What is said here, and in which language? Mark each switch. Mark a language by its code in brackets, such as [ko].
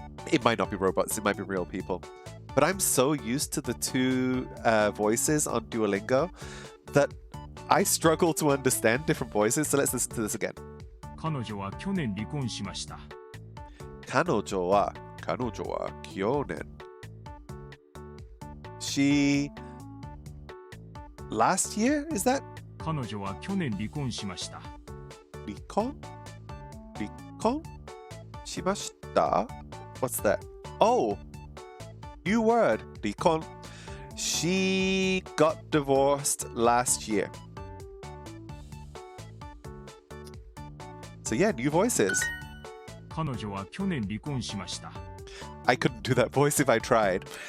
[en] It might not be robots, it might be real people. But I'm so used to the 2 voices on Duolingo that I struggle to understand different voices. So let's listen to this again. [ja] 彼女は去年離婚しました。彼女は去年 [en] She last year, is that? [ja] 彼女は去年離婚しました。離婚しました [en] What's that? Oh, new word. 離婚. She got divorced last year. So yeah, new voices. [ja] 彼女は去年離婚しました。 [en] I couldn't do that voice if I tried.